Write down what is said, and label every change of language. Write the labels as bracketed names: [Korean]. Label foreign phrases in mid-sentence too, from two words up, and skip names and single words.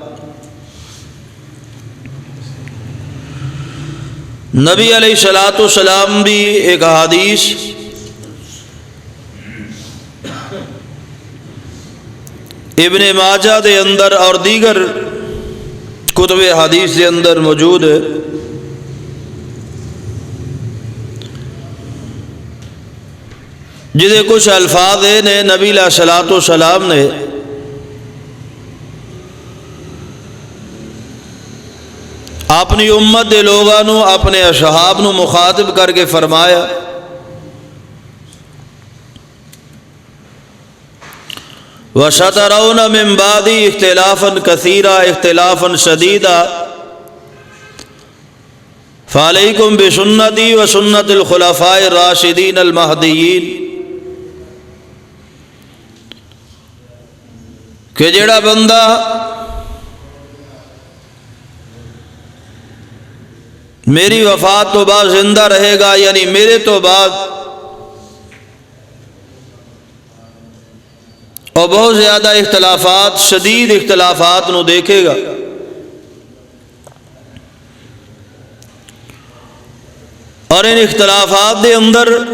[Punjabi] نبی [Arabic] علیہ الصلوۃ والسلام [Punjabi] بھی ایک حدیث ابن ماجہ دے اندر اور دیگر کتب حدیث دے اندر موجود ہے، جدے کچھ الفاظ نے نبی [Arabic] علیہ الصلوۃ والسلام [Punjabi] نے اپنی امت دے لوگاں نو، اپنے اصحاب نو مخاطب کر کے فرمایا، [Arabic] وَسَتَرَوْنَ مِن بَعْدِي اخْتِلَافًا كَثِيرًا اخْتِلَافًا شَدِيدًا فَعَلَيْكُمْ بِسُنَّتِي وَسُنَّةِ الْخُلَفَاءِ الرَّاشِدِينَ الْمَهْدِيِّينَ، [Punjabi] کہ جڑا بندہ میری وفات تو بعد زندہ رہے گا، یعنی میرے تو بعد، اور بہت زیادہ اختلافات، شدید اختلافات نو دیکھے گا، اور ان اختلافات دے اندر